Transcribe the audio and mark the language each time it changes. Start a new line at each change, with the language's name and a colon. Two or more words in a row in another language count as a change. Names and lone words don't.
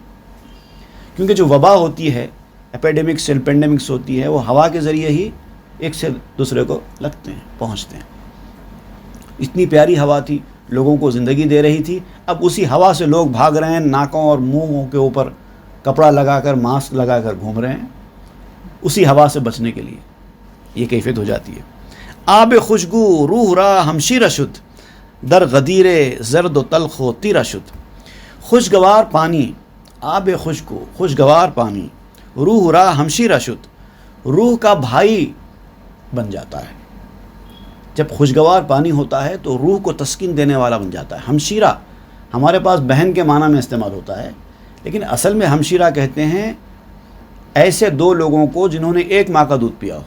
Urdu: کیونکہ جو وبا ہوتی ہے,
English: epidemics pandemics
Urdu: ہوتی ہے, وہ ہوا کے ذریعے ہی ایک سے دوسرے کو لگتے ہیں, پہنچتے ہیں. اتنی پیاری ہوا تھی, لوگوں کو زندگی دے رہی تھی, اب اسی ہوا سے لوگ بھاگ رہے ہیں, ناکوں اور منہوں کے اوپر کپڑا لگا کر, ماسک لگا کر گھوم رہے ہیں اسی ہوا سے بچنے کے لیے. یہ کیفیت ہو جاتی ہے.
Persian: آب خوشگو روح را ہمشیرہ شد در غدیر زرد و تلخ و تیرہ شد.
Urdu: خوشگوار پانی,
Persian: آب خوشگو
Urdu: خوشگوار پانی,
Persian: روح را ہمشیرہ شد,
Urdu: روح کا بھائی بن جاتا ہے. جب خوشگوار پانی ہوتا ہے تو روح کو تسکین دینے والا بن جاتا ہے. ہمشیرہ ہمارے پاس بہن کے معنی میں استعمال ہوتا ہے, لیکن اصل میں ہمشیرہ کہتے ہیں ایسے دو لوگوں کو جنہوں نے ایک ماں کا دودھ پیا ہو.